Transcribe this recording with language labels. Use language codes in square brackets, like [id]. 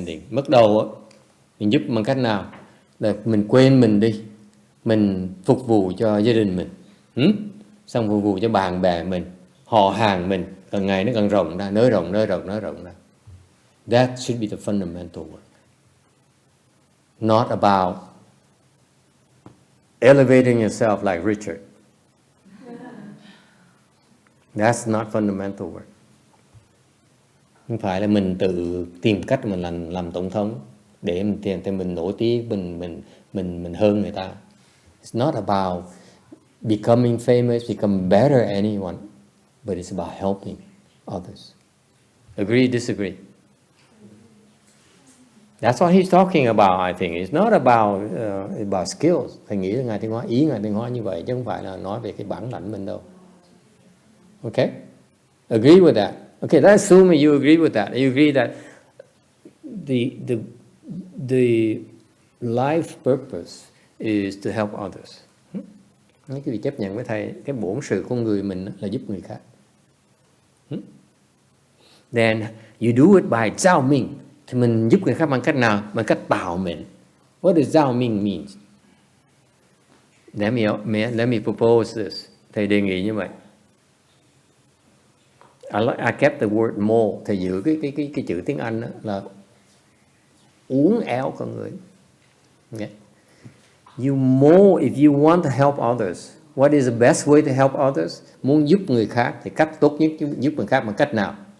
[vi] Bắt đầu á, mình giúp bằng cách nào? Là mình quên mình đi, mình phục vụ cho gia đình mình, xong phục vụ cho bạn bè mình, họ hàng mình, càng ngày nó càng rộng ra, nới rộng ra. [en] That should be the fundamental work. Not about elevating yourself like Richard. That's not fundamental work. [vi] Không phải là mình tự tìm cách mình làm tổng thống để mình nổi tiếng, mình hơn người ta. [en] It's not about becoming famous, becoming better than anyone, but it's about helping others. Agree, disagree? That's what he's talking about, I think. It's not about skills. [vi] Thầy nghĩ là Ngài Thiên Hóa, ý Ngài Thiên Hóa như vậy, chứ không phải là nói về cái bản lãnh mình đâu. [en] Okay? Agree with that. Okay, let's assume you agree with that. You agree that the life purpose is to help others. [vi] Mấy cái vị chấp nhận với thầy, cái bổn sự con người mình là giúp người khác. [en] Then you do it by giao minh. [vi] Thì mình giúp người khác bằng cách nào? Bằng cách tạo mình. [en] What does giao minh mean? Let me propose this. [vi] Thầy đề nghị như vậy. [en] I kept the word mold. [vi] Thầy giữ cái chữ tiếng Anh đó là uốn éo con người. [en] Okay. You mold if you want to help others. What is the best way to help others? [vi] Muốn giúp người khác thì cách tốt nhất giúp người khác bằng cách nào?